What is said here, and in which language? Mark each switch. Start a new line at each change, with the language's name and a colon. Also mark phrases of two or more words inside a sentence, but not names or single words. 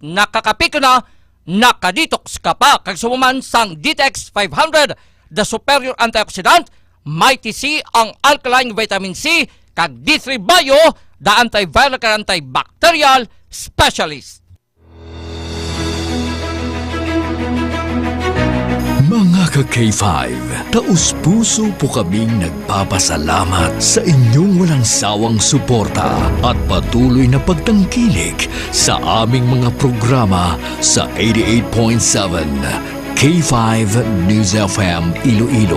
Hiligaynon: Nakakapiko na, nakadetox ka pa. Kag sumuman sang Detox 500,
English: the superior antioxidant,
Hiligaynon: Mighty C, ang
English: alkaline vitamin C,
Hiligaynon: kag D3 Bio,
English: the antiviral
Hiligaynon: kag
English: antibacterial specialist.
Hiligaynon: Mga ka-K5,
Filipino: taus-puso po kaming nagpapasalamat sa inyong walang sawang suporta at patuloy na pagtangkilik sa aming mga programa sa 88.7 K5 News FM Iloilo.